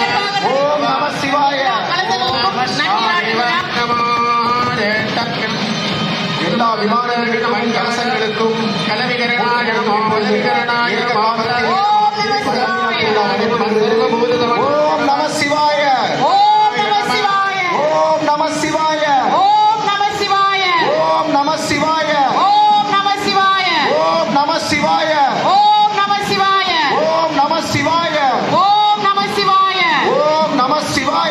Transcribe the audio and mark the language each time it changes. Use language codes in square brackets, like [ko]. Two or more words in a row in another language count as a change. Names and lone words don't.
[sa] ॐ नमः शिवाय. [ta] எல்லா விமானங்களுக்கும் கலசங்களுக்கும் [sa] ॐ नमः शिवाय. ॐ नमः शिवाय. ॐ नमः शिवाय. ॐ नमः शिवाय. ॐ नमः शिवाय. ॐ नमः शिवाय. ॐ नमः शिवाय. ॐ नमः शिवाय. ॐ नमः शिवाय. ॐ नमः शिवाय. ॐ नमः शिवाय.